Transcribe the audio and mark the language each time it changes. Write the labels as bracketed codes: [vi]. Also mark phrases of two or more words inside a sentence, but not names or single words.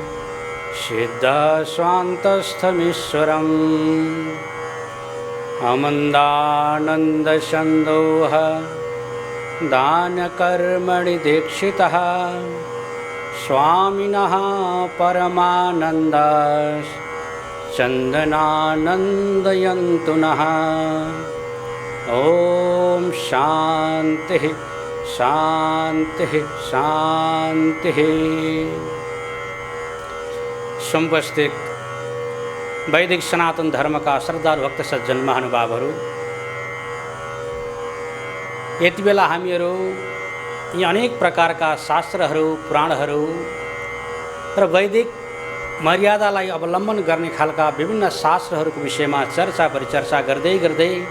[sa] सिद्धस्वान्तस्थमीश्वरम् अमन्दानन्दसन्दोह दानकर्मणि दीक्षितः स्वामिनः परमानन्द चन्दनानन्दयन्तु नः। ॐ शान्तिः शान्तिः शान्तिः। [ne] समुपस्थित वैदिक सनातन धर्म का श्रद्धालु भक्त सज्जन महानुभावहरू, यति बेला हामीहरू यी अनेक प्रकारका शास्त्रहरू, पुराणहरू र वैदिक मर्यादालाई अवलम्बन गर्ने खालका विभिन्न शास्त्रहरूको विषयमा चर्चा परिचर्चा गर्दै गर्दै